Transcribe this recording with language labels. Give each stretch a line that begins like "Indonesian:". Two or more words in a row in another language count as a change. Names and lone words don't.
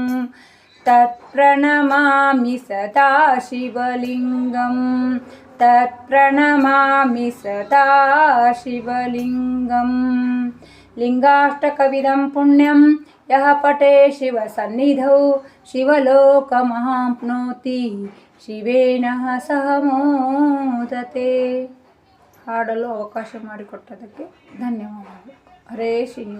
Sanskrit: तत्प्रणमामि सदा शिवलिङ्गं. तत्प्रणमामि सदा शिवलिङ्गं. लिङ्गाष्टकविधं पुण्यं यः पठे शिवसन्निधौ शिवलोकमहाप्नोति ಶಿವೇನ ಸಹ ಮೋದತೆ.
Kannada: ಹಾಡಲು ಅವಕಾಶ ಮಾಡಿಕೊಟ್ಟದಕ್ಕೆ ಧನ್ಯವಾದಗಳು. ಹರೇ ಶ್ರೀನಿವಾಸ.